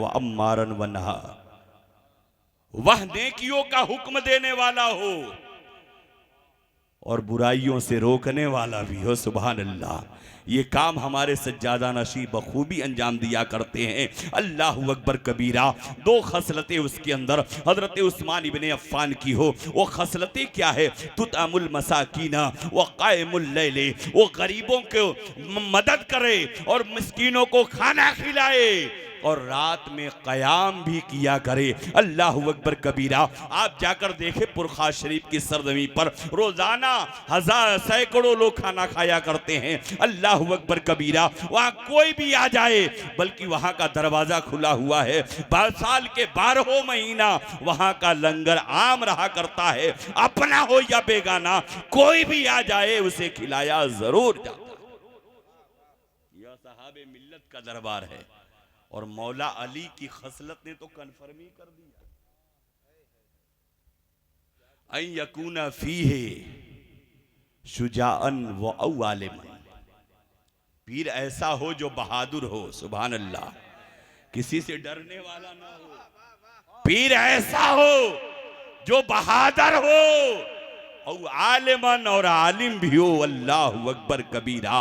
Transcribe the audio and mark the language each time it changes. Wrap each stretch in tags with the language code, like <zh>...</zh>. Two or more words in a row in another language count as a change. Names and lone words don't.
<hi>वह</hi> <ar>آمرا و ناهيا,</ar> <hi>वह नेकियों का हुक्म देने वाला हो और बुराइयों से रोकने वाला भी हो।</hi> <ar>سبحان الله.</ar> <hi>ये काम हमारे सज्जादा नशी बखूबी अंजाम दिया करते हैं।</hi> <ar>الله أكبر كبيرا.</ar> <hi>दो खसलतें उसके अंदर हजरत उस्मान इब्ने अफ़्फ़ान की हो। वो खसलतें क्या है?</hi> <ar>تطعم المساكين و قائم الليل,</ar> <hi>वो गरीबों को मदद करे और मिस्कीनों को खाना खिलाए और रात में क़याम भी किया करे।</hi> <ar>الله أكبر كبيرا.</ar> <hi>आप जाकर देखें पुरखा शरीफ की सरजमी पर रोजाना सैकड़ों लोग खाना खाया करते हैं।</hi> <ar>الله أكبر كبيرا.</ar> <hi>वहाँ कोई भी आ जाए, बल्कि वहाँ का दरवाजा खुला हुआ है। साल के 12 महीना वहाँ का लंगर आम रहा करता है। अपना हो या बेगाना, कोई भी आ जाए उसे खिलाया जरूर जाता है। यह साहबे मिल्लत का दरबार है। और मौला अली की खसलत ने तो कन्फर्म ही कर दिया,</hi> <ar>أن يكون فيه شجاعا و عالما.</ar> <hi>पीर ऐसा हो जो बहादुर हो।</hi> <ar>سبحان الله.</ar> <hi>किसी से डरने वाला ना हो। पीर ऐसा हो जो बहादुर हो और आलिमन, और आलिम भी हो।</hi> <ar>الله أكبر كبيرا.</ar>